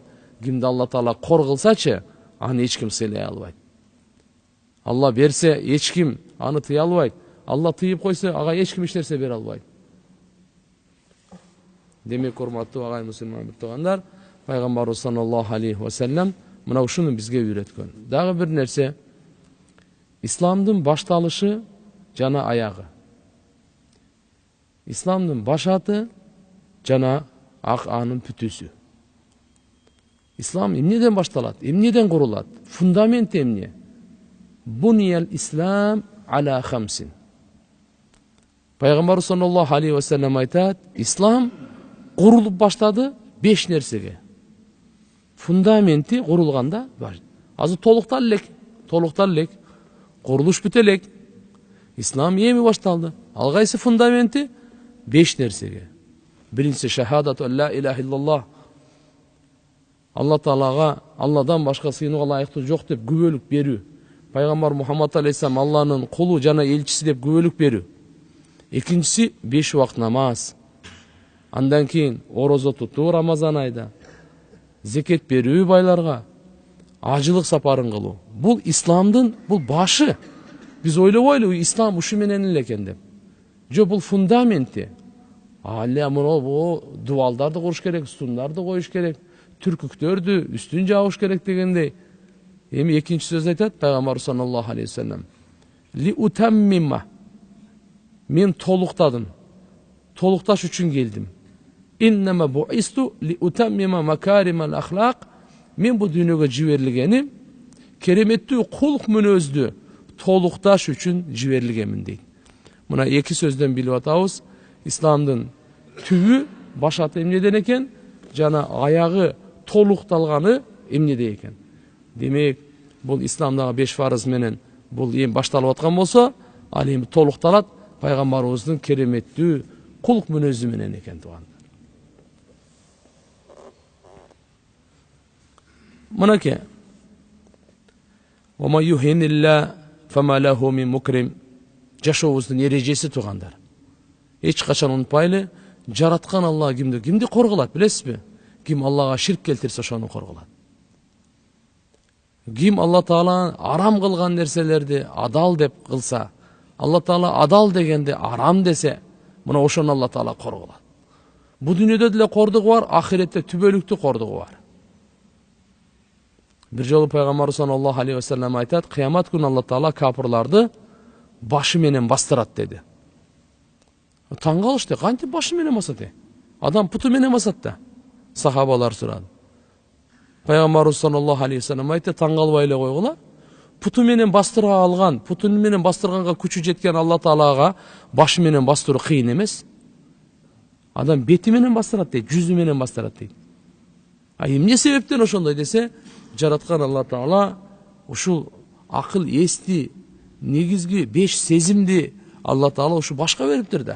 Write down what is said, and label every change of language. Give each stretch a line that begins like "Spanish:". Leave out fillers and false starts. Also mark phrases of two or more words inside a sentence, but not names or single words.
Kyrgyz: Кимди Алла Таала кор кылсачы, аны эч ким сыйлай албайт. Алла берсе, эч ким аны тыя албайт. Алла тыйып койсо, ага эч ким эч нерсе бере албайт. Демек, урматтуу агай мусулман туугандар, пайгамбарыбыз
Arabic: صلى الله عليه وسلم
Kyrgyz: мына ушуну бизге үйрөткөн. Дагы бир нерсе, исламдын башталышы жана аягы. Исламдын башаты жана анын бүтүсү. Ислам эмнеден башталат? Эмнеден курулат? Фундамент эмне?
Arabic: بني الإسلام على خمس.
Kyrgyz: Пайгамбар
Arabic: صلى الله عليه وسلم
Kyrgyz: айтат, ислам курулуп баштады 5 нерсеге. Фундаменти курулганда, азыр толуктар элек, курулуш бүтө элек. Ислам эми башталды. Ал кайсы фундаменти? 5 нерсеге. Биринчиси
Arabic: شهادة لا إله إلا الله.
Kyrgyz: Алла Таалага Алладан башка сыйынууга ылайыктуу жок деп күбөлүк берүү. Пайгамбар Мухаммад алейхиссалам Алланын кулу жана элчиси деп күбөлүк берүү. Экинчиси 5 убакыт намаз. Андан кийин орозо тутуу Рамазан айда. Зекет берүү байларга, ажылык сапарын кылуу. Бул исламдын бул башы. Биз ойлобойлу ислам ушу менен эле экен деп. Жок, бул фундаменти. Бул дубалдарды куруш керек, сундарды коюш керек, түркүктөрдү үстүн жабыш керек дегендей. Эми экинчи сөз айтат пайгамбар
Arabic: صلى الله عليه وسلم. لأتمم.
Kyrgyz: Мен толуктадым. Толукташ үчүн келдим.
Arabic: إنما بعثت لأتمم مكارم الأخلاق.
Kyrgyz: Мен бу дүйнөгө жиберилгеним кереметтүү кулк мүнөздү толукташ үчүн жиберилгенмин дейт. Мына эки сөздөн билип атабыз, исламдын түбү башаты эмнеден экен, жана аягы толукталганы эмнеде экен. Демек, бул исламдагы 5 фарыз менен бул эми башталып аткан болсо, ал эми толукталат пайгамбарыбыздын кереметтүү кулк мүнөзү менен экен туугандар. Мынакей.
Arabic: وما يهن الله فما له من مكرم.
Kyrgyz: Жашообуздун эрежеси туугандар. Эч качан унутпайлы, жараткан Алла кимди коргулат, билесизби? Ким Аллага ширк келтирсе ошону коргулат. Ким Алла Таала арам кылган нерселерди адал деп кылса, Алла Таала адал дегенде арам десе, мына ошону Алла Таала коргулат. Бу дүйнөдө деле кордугу бар, ахиретте түбөлүктүү кордугу бар. Бир жолу пайгамбар
Arabic: صلى الله عليه وسلم
Kyrgyz: айтат, кыямат күнү Алла Таала капырларды башы менен бастырат деди. Таң калышты, кантип башы менен басат? Адам путу менен басат да. Сахабалар сурады. Пайгамбар
Arabic: صلى الله عليه وسلم
Kyrgyz: айтты, таң калбай эле койгула. Путу менен бастыра алган, путу менен бастырганга күчү жеткен Алла Таалага башы менен бастыруу кыйын эмес. Адам бети менен бастырат дейт, жүзү менен бастырат дейт. Эмне себептен ошондой десе, жараткан Алла Таала ушул акыл эсти, негизги 5 сезимди Алла Таала ушу башка бериптир да.